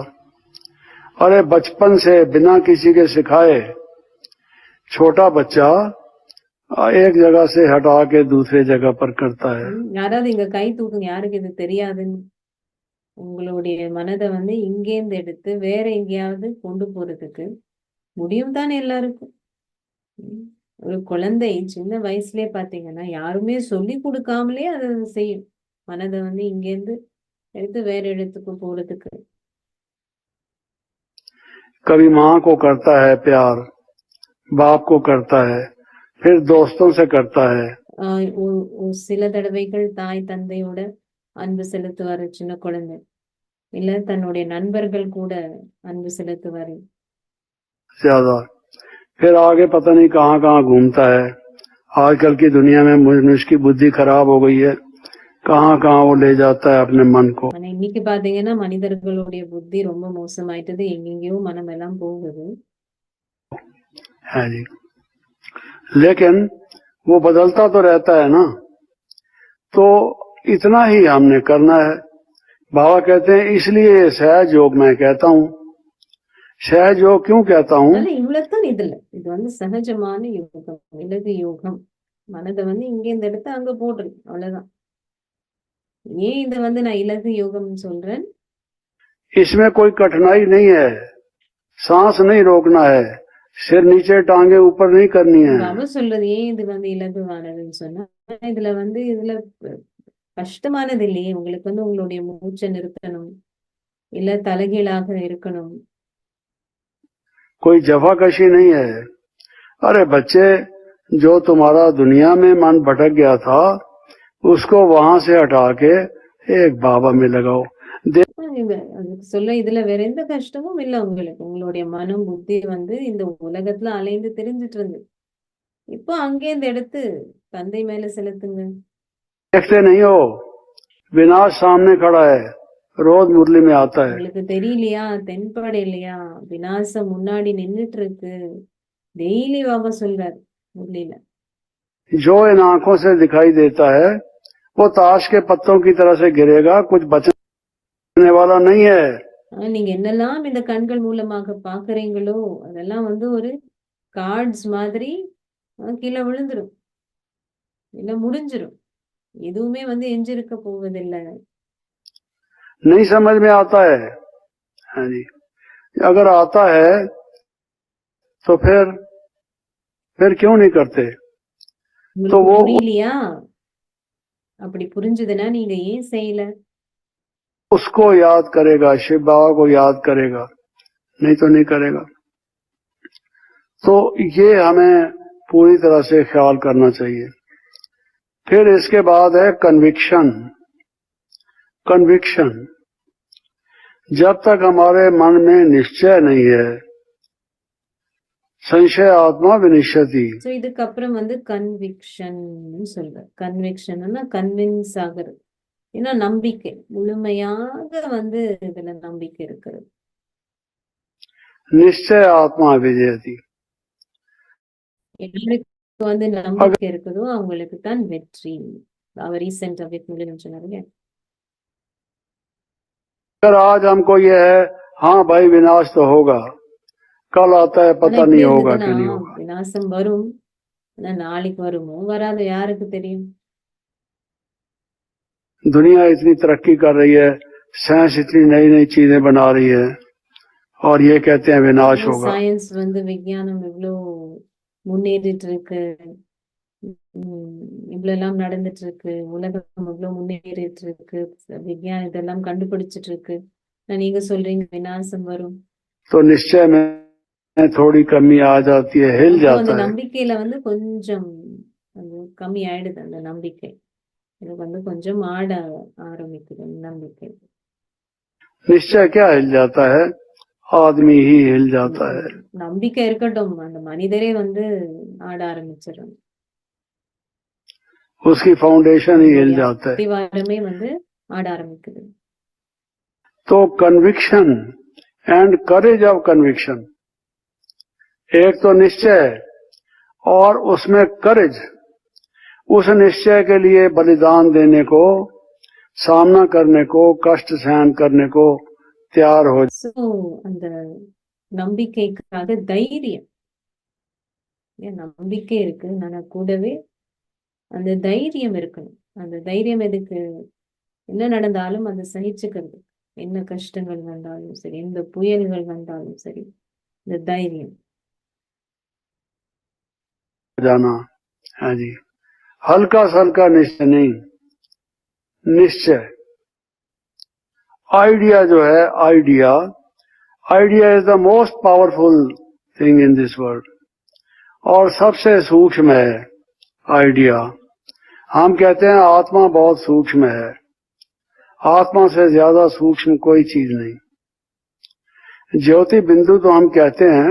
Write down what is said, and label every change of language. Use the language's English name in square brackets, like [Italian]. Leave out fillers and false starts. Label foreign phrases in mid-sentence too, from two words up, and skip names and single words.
[Hindi] अरे बचपन से बिना किसी के सिखाए छोटा बच्चा एक जगह से हटा के दूसरे जगह पर करता है। [Tamil] யாராவது இங்க கை தூக்குங்க, யாருக்கு இது தெரியாதுன்னு. உங்களுடைய மனதை வந்து இங்கேந்து எடுத்து வேற எங்கேயாவது கொண்டு போறதுக்கு முடியும் தானே எல்லாருக்கும். ஒரு குழந்தை சின்ன வயசுலயே பாத்தீங்கன்னா யாருமே சொல்லி கொடுக்காமலே அதை செய்யும். மனதை வந்து இங்கேருந்து எடுத்து வேற இடத்துக்கு போறதுக்கு. [Hindi] कभी माँ को करता है प्यार, बाप को करता है, फिर दोस्तों से करता है। [Tamil] சில தடவைகள் தாய் தந்தையோட அன்பு செலுத்துவாரு சின்ன குழந்தை, இல்ல தன்னுடைய நண்பர்கள் கூட அன்பு செலுத்துவாரு [Hindi] ज्यादा, फिर आगे पता नहीं कहाँ कहाँ घूमता है। आजकल की दुनिया में मनुष्य की बुद्धि खराब हो गई है, कहाँ कहाँ वो ले जाता है अपने मन को। [Tamil] ஆனா இன்னைக்கு பாத்தீங்கன்னா மனிதர்களுடைய புத்தி ரொம்ப மோசமாயிட்டது, எங்கெங்கயோ மனம் எல்லாம் போகுது. [Hindi] है जी, लेकिन वो बदलता तो रहता है ना, तो इतना ही हमने करना है। बाबा कहते हैं इसलिए सहज योग मैं कहता हूँ। सहज योग क्यों कहता हूँ? [Tamil] இவ்வளவுதான் இதுல இது வந்து சகஜமான யோகம், இலகு யோகம். மனதை வந்து இங்க இந்த இடத்த அங்க போடுறது, அவ்வளவுதான். ஏன் இதை வந்து நான் இலகு யோகம் சொல்றேன்? [Hindi] इसमें कोई कठिनाई नहीं है, सांस नहीं रोकना है, सिर नीचे टांगे ऊपर नहीं करनी है। [Tamil] பாபா சொல்றது ஏன் இது வந்து இலகுவானதுன்னு சொன்னா, இதுல வந்து இதுல கஷ்டமானது இல்லையே. உங்களுக்கு வந்து உங்களுடைய மூச்சை நிறுத்தணும், இல்ல தலைகீழாக இருக்கணும். [Hindi] कोई जफाकशी नहीं है। अरे बच्चे, जो तुम्हारा दुनिया में मन भटक गया था उसको वहां से हटा के एक बाबा में लगाओ। [Tamil] அதுக்கு சொல்ல இதுல வேற எந்த கஷ்டமும் இல்ல உங்களுக்கு. உங்களுடைய மனம் புத்தி வந்து இந்த உலகத்துல அலைந்து திரிஞ்சிட்டு இருந்து இப்போ அங்கே இந்த எடுத்து தந்தை மேல செலுத்துங்க. [Hindi] देखते नहीं हो, विनाश सामने खड़ा है, रोज मुरली में आता है। [Tamil] உங்களுக்கு தெரியலையா, தென்படை இல்லையா, விநாசம் முன்னாடி நின்னுட்டு இருக்கு. டெய்லி பாபா சொல்றாரு முரளியில. [Hindi] जो इन आंखों से दिखाई देता है वो ताश के पत्तों की तरह से गिरेगा, कुछ बचने वाला नहीं है। [Tamil] நீங்க என்னெல்லாம் இந்த கண்கள் மூலமாக பாக்குறீங்களோ அதெல்லாம் வந்து ஒரு கார்ட்ஸ் மாதிரி கீழே விழுந்துரும், இல்ல முடிஞ்சிரும். எதுவுமே வந்து எஞ்சிருக்க போவதில்லை. [Hindi] नहीं समझ में आता है। हाँ जी, अगर आता है तो फिर क्यों नहीं करते? तो [Tamil] உங்களுக்கு [Hindi] वो [Tamil] புரியலையா? அப்படி புரிஞ்சுதுன்னா நீங்க ஏன் செய்யல? [Hindi] उसको याद करेगा, शिव बाबा को याद करेगा, नहीं तो नहीं करेगा। तो ये हमें पूरी तरह से ख्याल करना चाहिए। फिर इसके बाद है कन्विक्शन। कन्विक्शन, जब तक हमारे मन में निश्चय नहीं है, [Sanskrit] संशय आत्मा विनिश्चति। [Tamil] ஸோ இதுக்கப்புறம் வந்து கன்விக்ஷன் சொல்றேன். கன்விக்ஷன்னா கன்வின்ஸ் ஆகுறது, ஏன்னா நம்பிக்கை முழுமையாக வந்து இதுல நம்பிக்கை இருக்கிறது. [Sanskrit] निश्चय आत्मा विजयति। [Tamil] யாருக்கு வந்து நம்பிக்கை இருக்குதோ அவங்களுக்கு தான் வெற்றி. அவர் ரீசெண்டா வித் சொன்னாரு. [Hindi] अगर आज हमको ये है, हाँ भाई विनाश तो होगा, कल आता है [Tamil] ஆனா [Hindi] पता [Tamil] இப்படி [Hindi] नहीं होगा [Tamil] இருந்ததுன்னா [Hindi] कि नहीं होगा। [Tamil] விநாசம் வரும், ஆனா நாளைக்கு வருமோ வராது யாருக்கு தெரியும்? [Hindi] दुनिया इतनी तरक्की कर रही है, साइंस इतनी नई नई चीजें बना रही है, और ये कहते हैं विनाश होगा। [Tamil] சயின்ஸ் வந்து விஞ்ஞானம் இவ்வளோ முன்னேறிட்டு இருக்கு, இவ்வளவு எல்லாம் நடந்துட்டு இருக்கு, உலகம் இவ்வளவு முன்னேறிட்டு இருக்கு, விஞ்ஞானம் இதெல்லாம் கண்டுபிடிச்சிட்டு இருக்கு. நீங்க சொல்றீங்க விநாசம் வரும். [Hindi] तो निश्चय में थोड़ी कमी आ जाती है, हिल [Tamil] அந்த [Hindi] जाता है। [Tamil] நம்பிக்கையில வந்து கொஞ்சம் கம்மி ஆயிடுது. அந்த நம்பிக்கை எனக்கு வந்து கொஞ்சம் ஆட ஆரம்பிக்குது நம்பிக்கை. [Hindi] निश्चय क्या हिल जाता है? आदमी ही हिल जाता है। [Tamil] நம்பிக்கை இருக்கட்டும், அந்த மனிதரே வந்து ஆட ஆரம்பிச்சிடும். [Hindi] उसकी फाउंडेशन ही हिल जाता है। [Tamil] அத்திவாரமே வந்து ஆட ஆரம்பிக்குது. [Hindi] तो [English] conviction and courage of conviction, [Hindi] एक तो निश्चय और उसमें करेज, उस निश्चय के लिए बलिदान देने को, सामना करने को, कष्ट सहन करने को तैयार हो। [Tamil] சோ அந்த நம்பிக்கைக்காக தைரியம், ஏன் நம்பிக்கை இருக்கு, ஆனா கூடவே அந்த தைரியம் இருக்கணும். அந்த தைரியம் எதுக்கு? என்ன நடந்தாலும் அதை சகிச்சுக்கிறது, என்ன கஷ்டங்கள் வந்தாலும் சரி, எந்த புயல்கள் வந்தாலும் சரி, இந்த தைரியம் [Hindi] जाना है जी। हल्का हल्का निश्चय नहीं, निश्चय। आइडिया जो है, [English] idea is the most powerful thing in this world, [Hindi] और सबसे सूक्ष्म है आइडिया। हम कहते हैं आत्मा बहुत सूक्ष्म है, आत्मा से ज्यादा सूक्ष्म कोई चीज नहीं। ज्योति बिंदु तो हम कहते हैं,